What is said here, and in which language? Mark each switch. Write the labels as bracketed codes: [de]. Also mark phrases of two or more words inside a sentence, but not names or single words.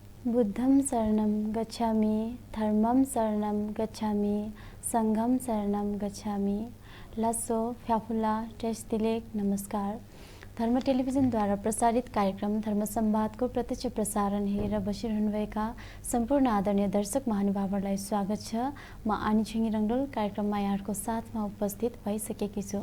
[pi] बुद्धं शरणं गच्छामि, धर्मं शरणं गच्छामि, संघं शरणं गच्छामि। [taj] लासो फ्याफुला टेस्टिलेक नमस्कार। [ne] धर्म टेलिभिजनद्वारा प्रसारित कार्यक्रम धर्म संवादको प्रत्यक्ष प्रसारण हेरेर बसिरहनुभएका सम्पूर्ण आदरणीय दर्शक महानुभावहरूलाई स्वागत छ। म आनी छिङ रङ्गोल कार्यक्रममा यहाँहरूको साथमा उपस्थित भइसकेकी छु।